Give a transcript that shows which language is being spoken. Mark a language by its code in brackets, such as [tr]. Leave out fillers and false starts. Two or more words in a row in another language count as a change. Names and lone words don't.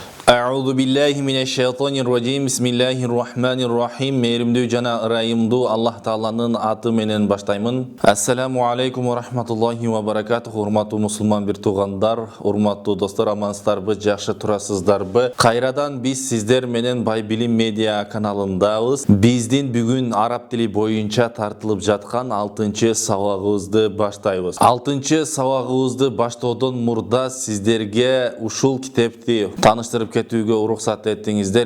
[ar] أعوذ بالله من الشيطان الرجيم. بسم الله الرحمن الرحيم. [ky] Meyrimdүү жана ырайымдуу Аллах Тааланын аты менен баштаймын. [ar] السلام عليكم ورحمة الله وبركاته. [ky] Урматтуу мусулман бир туугандар, урматтуу достор, амансыздарбы, жакшы турасыздарбы? Кайрадан биз сиздер менен Бай Билим медиа каналындабыз. Биздин бүгүн араб тили боюнча тартылып жаткан 6-чы сабагыбызды баштайбыз. 6-чы сабагыбызды баштоодон мурда сиздерге ушул китепти таныштырып кетүүгө уруксат этиңиздер.